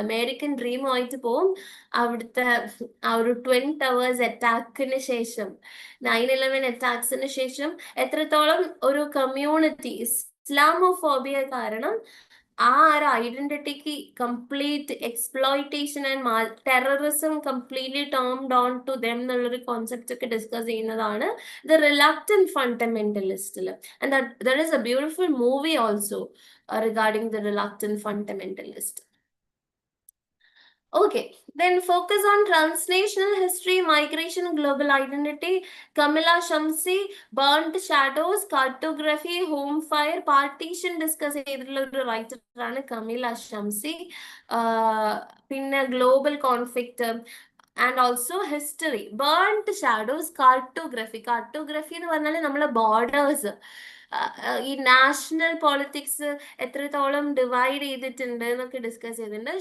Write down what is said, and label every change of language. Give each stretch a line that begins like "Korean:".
Malayalam: American ഡ്രീമുമായിട്ട് പോകും. അവിടുത്തെ ആ ഒരു ട്വിൻ ടവേഴ്സ് അറ്റാക്കിന് ശേഷം, 9/11 അറ്റാക്സിന് ശേഷം എത്രത്തോളം ഒരു കമ്മ്യൂണിറ്റി ഇസ്ലാമോഫോബിയ കാരണം ആ ഒരു ഐഡന്റിറ്റിക്ക്
English: complete exploitation and terrorism completely turned on to them
Malayalam: എന്നുള്ളൊരു കോൺസെപ്റ്റ് ഒക്കെ ഡിസ്കസ് ചെയ്യുന്നതാണ് the reluctant ഫണ്ടമെന്റലിസ്റ്റിൽ.
English: And there is a beautiful movie also regarding the reluctant fundamentalist. Okay, then focus on transnational history, migration, global identity.
Malayalam: Kamila Shamsi, Burnt Shadows, Cartography, Home Fire, Partition discuss ചെയ്തിട്ടുള്ള ഒരു റൈറ്ററാണ് കമില ഷംസി.
English: പിന്നെ global conflict and also history.
Malayalam: Burned shadows, cartography എന്ന് പറഞ്ഞാൽ നമ്മളെ borders, ഈ national politics എത്രത്തോളം divide ചെയ്തിട്ടുണ്ട് എന്നൊക്കെ ഡിസ്കസ് ചെയ്തിട്ടുണ്ട്.